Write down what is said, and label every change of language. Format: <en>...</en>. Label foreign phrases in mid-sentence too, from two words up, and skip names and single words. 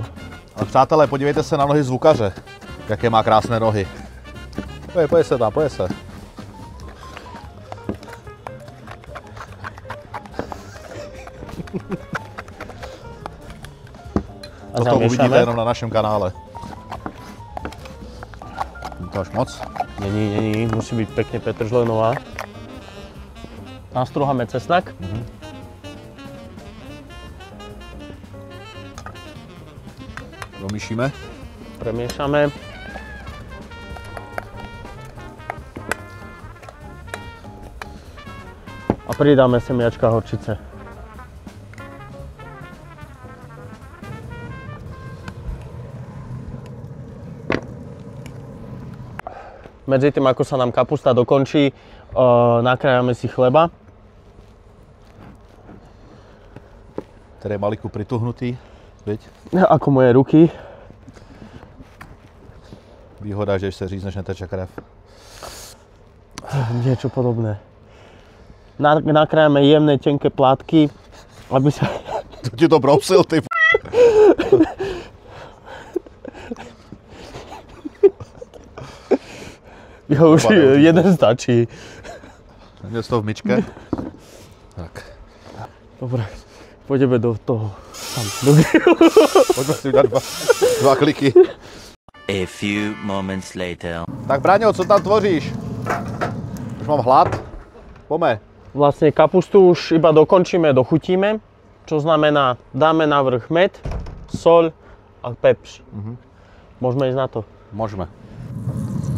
<cs>Ale přátelé, podívejte se na nohy zvukaře, jaké má krásné nohy. Pojď se tam, pojď se. Toto uvidíte jenom na našem kanále. To až moc?</cs> <sk>Není, musí byť pekne petržlenová. Nastruháme cesnak.</sk> <cs>Domíšíme.</cs> <sk>Premiešame. A pridáme semiačka horčice. Medzi tým, ako sa nám kapusta dokončí, nakrájame si chleba.</sk> <cs>Tady je maliku prituhnutý, viď?</cs> <sk>Ako moje ruky.</sk> <cs>Výhoda, že když se řízneš, neteče krev.</cs> <sk>Niečo podobné. Nakrájame jemné, tenké plátky, aby sa...</sk> <cs>To ti to brousil, ty Jo, už jeden stačí. Měl jsi to v myčke? Tak.</cs> <sk>Dobre, pôjdeme do toho. Tam, do grillu.</sk> <cs>Pojďme si udělat dva kliky.</cs> <en>A few moments later.</en> <cs>Tak Braňo, co tam tvoříš? Už mám hlad. Pojďme.</cs> <sk>Vlastne kapustu už iba dokončíme, dochutíme. Čo znamená, dáme na vrch med, sol a pepř. Môžeme ísť na to? Môžeme.</sk>